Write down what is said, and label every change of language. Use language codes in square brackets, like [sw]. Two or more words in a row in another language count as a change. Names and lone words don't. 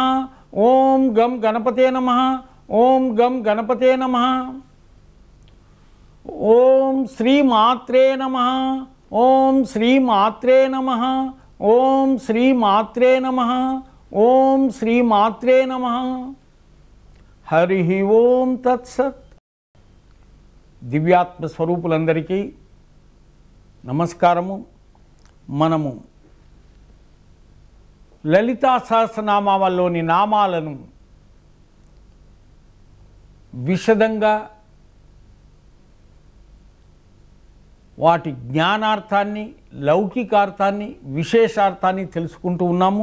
[sa] ओम गम गणपते नमः। ओम गम गणपते नमः। ओम श्री मात्रे नमः। ओम श्री मात्रे नमः। ओम श्री मात्रे नमः। ओम श्री मात्रे नमः। हरिः ओम तत्सत्। [te] దివ్యాత్మ స్వరూపులందరికీ నమస్కారము. మనము లలితా సహస్రనామావల్లోని నామాలను విశదంగా వాటి జ్ఞానార్థాన్ని, లౌకికార్థాన్ని, విశేషార్థాన్ని తెలుసుకుంటూ ఉన్నాము.